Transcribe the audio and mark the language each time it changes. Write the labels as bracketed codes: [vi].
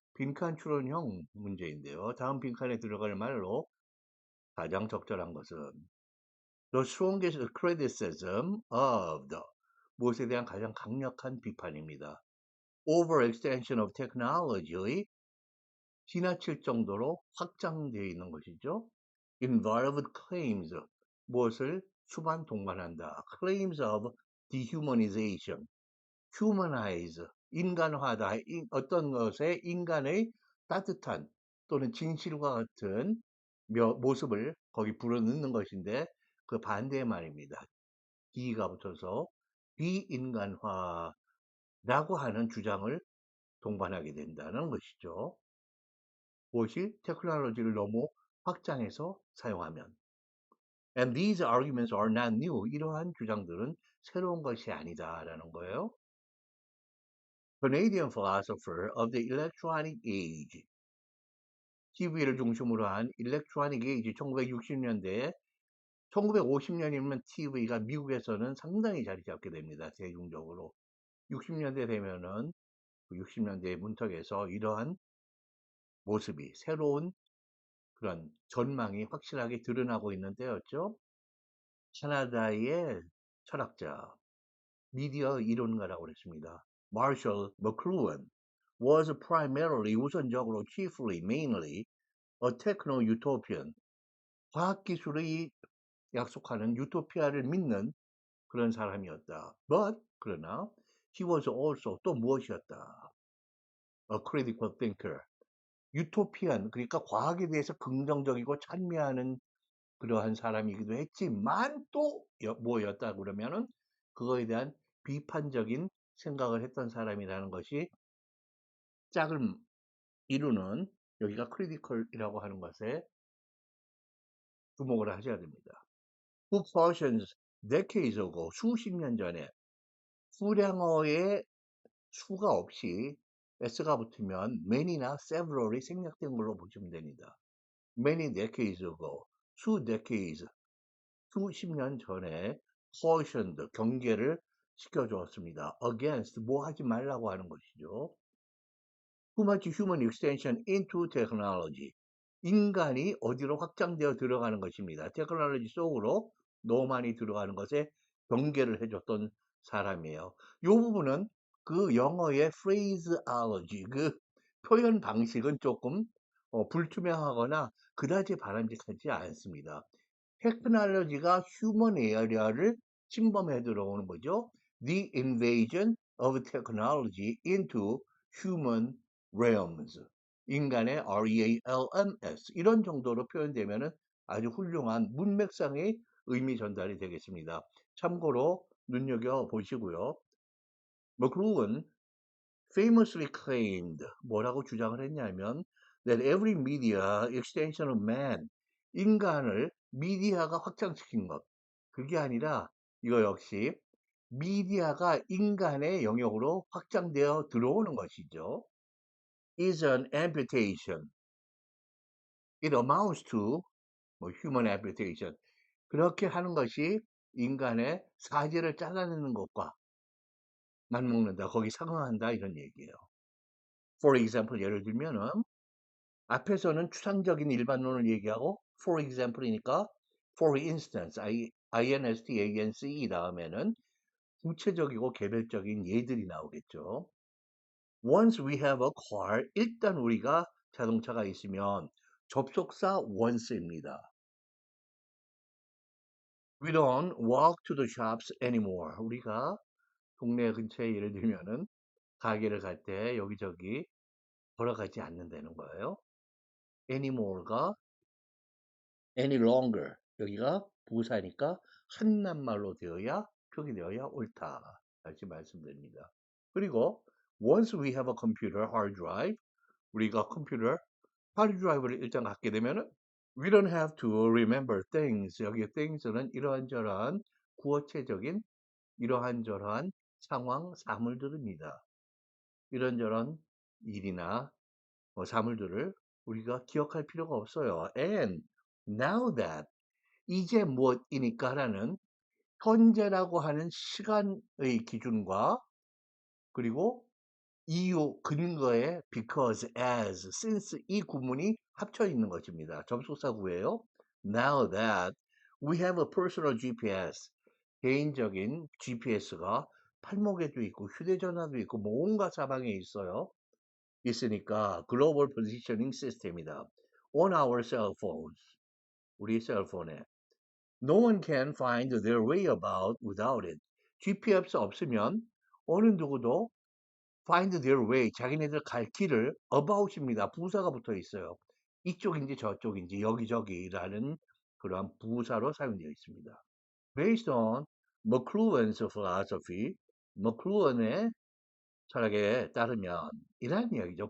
[ko] 빈칸 추론형 문제인데요. 다음 빈칸에 들어갈 말로 가장 적절한 것은 [en] The strongest criticism of the [ko] 무엇에 대한 가장 강력한 비판입니다. [en] Overextension of technology [ko] 지나칠 정도로 확장되어 있는 것이죠. [en] Involved claims [ko] 무엇을 수반 동반한다. [en] Claims of dehumanization humanize [ko] 인간화다. 어떤 것에 인간의 따뜻한 또는 진실과 같은 모습을 거기 불어넣는 것인데 그 반대의 말입니다. D가 붙어서 비인간화라고 하는 주장을 동반하게 된다는 것이죠. 무엇이 테크놀로지를 너무 확장해서 사용하면. [en] And these arguments are not new. [ko] 이러한 주장들은 새로운 것이 아니다라는 거예요. [en] Canadian philosopher of the electronic age. [ko] TV를 중심으로 한 [en] electronic age [ko] 1960년대에 1950년이면 TV가 미국에서는 상당히 자리 잡게 됩니다. 대중적으로. 60년대 되면은 60년대 문턱에서 이러한 모습이 새로운 그런 전망이 확실하게 드러나고 있는 때였죠. 캐나다의 철학자, 미디어 이론가라고 그랬습니다. [en] Marshall McLuhan was primarily [ko] 우선적으로 [en] chiefly, mainly a techno-utopian [ko] 과학기술이 약속하는 유토피아를 믿는 그런 사람이었다. [en] But [ko] 그러나 [en] he was also [ko] 또 무엇이었다? [en] A critical thinker. [ko] 유토피안 그러니까 과학에 대해서 긍정적이고 찬미하는 그러한 사람이기도 했지만 또 뭐였다 그러면은 그거에 대한 비판적인 생각을 했던 사람이라는 것이 짝을 이루는 여기가 크리티컬이라고 하는 것에 주목을 하셔야 됩니다. [en] Who cautions decades ago [ko] 수십 년 전에 수량어의 수가 없이 s가 붙으면 many나 several이 생략된 걸로 보시면 됩니다. [en] Many decades ago [ko] 수 decades 수십 년 전에 [en] cautioned [ko] 경계를 시켜주었습니다. Against 뭐 하지 말라고 하는 것이죠. [en] Too much human extension into technology [ko] 인간이 어디로 확장되어 들어가는 것입니다. 테크놀로지 속으로 너무 많이 들어가는 것에 경계를 해줬던 사람이에요. 이 부분은 그 영어의 phraseology, 그 표현 방식은 조금 불투명하거나 그다지 바람직하지 않습니다. 테크놀로지가 휴먼 에어리어를 침범해 들어오는 거죠. [en] The invasion of technology into human realms. [ko] 인간의 REALMS 이런 정도로 표현되면 아주 훌륭한 문맥상의 의미 전달이 되겠습니다. 참고로 눈여겨보시고요. [en] McLuhan famously claimed [ko] 뭐라고 주장을 했냐면 [en] that every media extension of man [ko] 인간을 미디어가 확장시킨 것 그게 아니라 이거 역시 미디어가 인간의 영역으로 확장되어 들어오는 것이죠. [en] is an amputation. It amounts to human amputation. [ko] 그렇게 하는 것이 인간의 사지를 잘라내는 것과 맞먹는다. 거기 상응한다. 이런 얘기예요. [en] For example, [ko] 예를 들면은 앞에서는 추상적인 일반론을 얘기하고 [en] for example [ko] 이니까 [en] for instance, [ko] INSTANCE 다음에는 구체적이고 개별적인 예들이 나오겠죠. [en] Once we have a car, [ko] 일단 우리가 자동차가 있으면 접속사 once입니다. [en] We don't walk to the shops anymore. [ko] 우리가 동네 근처에 예를 들면은 가게를 갈 때 여기저기 걸어가지 않는다는 거예요. anymore가 any longer 여기가 부사니까 한낱말로 되어야 표기되어야 옳다. 다시 말씀드립니다. [en] 그리고 once we have a computer hard drive [ko] 우리가 컴퓨터 하드 드라이브를 일단 갖게 되면은 [en] we don't have to remember things. [ko] 여기 things는 이러한저러한 구어체적인 이러한저러한 상황, 사물들입니다. 이런저런 일이나 사물들을 우리가 기억할 필요가 없어요. [en] And now that [ko] 이제 무엇이니까라는 현재라고 하는 시간의 기준과 그리고 이유, 근거에 because, as, since 이 구문이 합쳐 있는 것입니다. 접속사구예요. [en] Now that we have a personal GPS, [ko] 개인적인 GPS가 팔목에도 있고 휴대전화도 있고 뭐 온갖 사방에 있으니까 글로벌 포지셔닝 시스템이다. [en] On our cell phones, [ko] 우리 셀폰에. [en] No one can find their way about without it. [ko] GPS 없으면 어느 누구도 [en] find their way, [ko] 자기네들 갈 길을 about입니다. 부사가 붙어 있어요. 이쪽인지 저쪽인지 여기저기라는 그러한 부사로 사용되어 있습니다. [en] Based on McLuhan's philosophy, [ko] McLuhan의 철학에 따르면 이란 이야기죠.